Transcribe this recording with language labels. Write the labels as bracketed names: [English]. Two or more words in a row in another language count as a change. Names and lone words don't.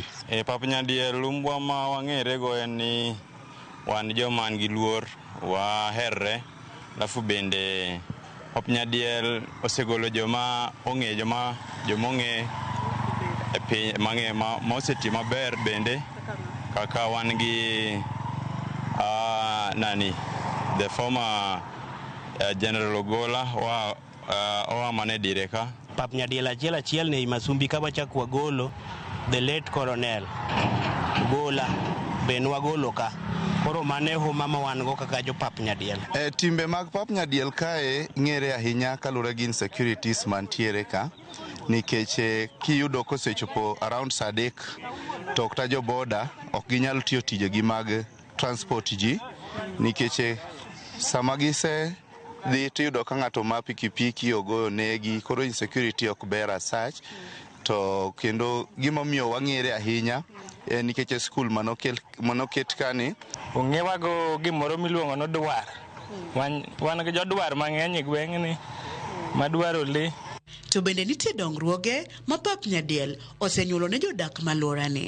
[Luo (Kenya and Tanzania)] Pap Nyadiel lumbwa ma wang'ere go en ni wan joman gi luor, waherre, alafu bende pap Nyadiel osegolo joma ong'e e piny mang'e ma oseti maber bende kaka wan gi [English] the former [Luo (Kenya and Tanzania)] General Ogola oa mane direka. Pap nyadiel achiel ne Masumbi ka wachako wagolo [English] the late [Luo (Kenya and Tanzania)] Colonel Ogola ben wagolo ka. Koro mane ho mama wan go kaka jo pap nyadiel. Timbe mag pap nyadiel kae ng'ere ahinya kalure gi insecurities mantiere ka, nikech kiyudo kosechopo around saa 3 to okta jo boda ok ginyal tiyo tijegi mag transport ji, nikech sama gise dhi tiyudo ka ng'ato ma pikipiki ogoyo negi, koro insecurity ok ber [English] as such. [Luo (Kenya and Tanzania)] To kendo gimomiyo wang'ere ahinya nikech skul manoket kani ong'ewago gimoro miluongo no dwar. Wan gi jodwar mang'eny e gweng'ni madwaro le. To bende nitie dongruoge ma pap nyadiel osenyuolo ne jodak malorani.